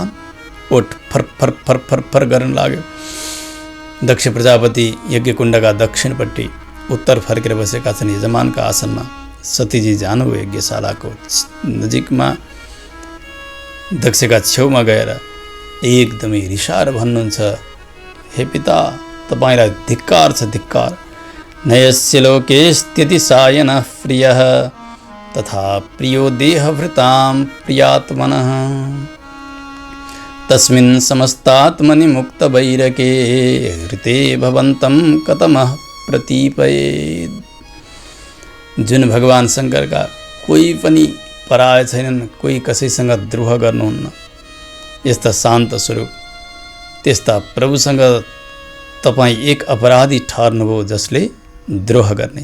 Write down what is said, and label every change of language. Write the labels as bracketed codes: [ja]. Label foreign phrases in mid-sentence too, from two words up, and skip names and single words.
[ne] ओठ फर फर फर फर फर गर्न लाग्यो। दक्ष प्रजापति यज्ञकुण्डका दक्षिणपट्टि उत्तर फर्केर बसेका छन् यजमानका आसनमा। सतीजी जानुभयो यज्ञशालाको नजिकमा, दक्षका छेउमा गएर एकदमै रिसाएर भन्नुहुन्छ, हे पिता, तपाईलाई धिक्कार छ, धिक्कार। [sa] नयस्य लोकेस्त्यति सायन प्रियः तथा प्रियो देहभृतां प्रियात्मनः तस्मिन् समस्तात्मनि मुक्तवैरके हृते भवन्तं कतमः प्रतीपयेत्। [ne] जुन भगवान शङ्करका कोही पनि पराय छैनन्, कोही कसैसँग द्रोह गर्नुहुन्न। यस्ता शान्त स्वरूप त्यस्ता प्रभुसँग तपाईँ एक अपराधी ठहर्नुभयो जसले द्रोह गर्ने।